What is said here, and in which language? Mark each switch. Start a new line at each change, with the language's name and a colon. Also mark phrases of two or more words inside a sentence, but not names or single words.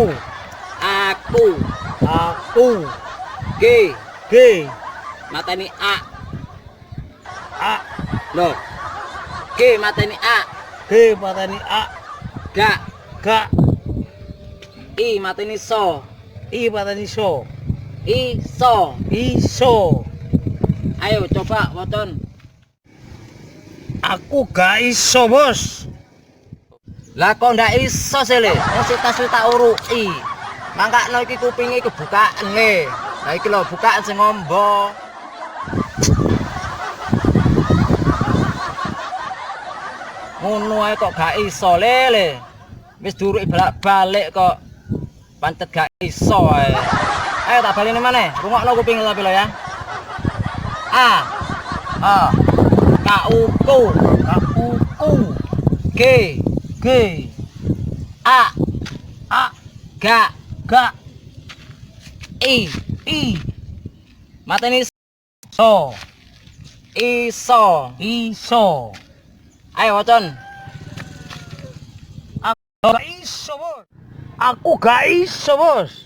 Javanese: Aku. Aku. G. G. Mateni A. A. Loh. G mateni A. G mateni A. Gak. Gak. I mateni so. I mateni so. Iso. Iso. Ayo coba wocon. Aku gak iso, Bos. Lah kok ndak iso sih le? Wong tas tak uruki. Mangkakno iki kupinge kebukaan le. Lah iki lho bukaan sing ngombo. Ngono ae kok gak iso le. Wis duruki balik kok pancet gak iso ae. Ayo tak baleni maneh. Rungokno kuping tapi lho ya. A. A. Kauku. Kauku. G. G. A. A. Gak. Gak. I. I. Mateni So. iso. Iso. Ayo wocon. Gak iso, Bos. Aku gak iso, Bos.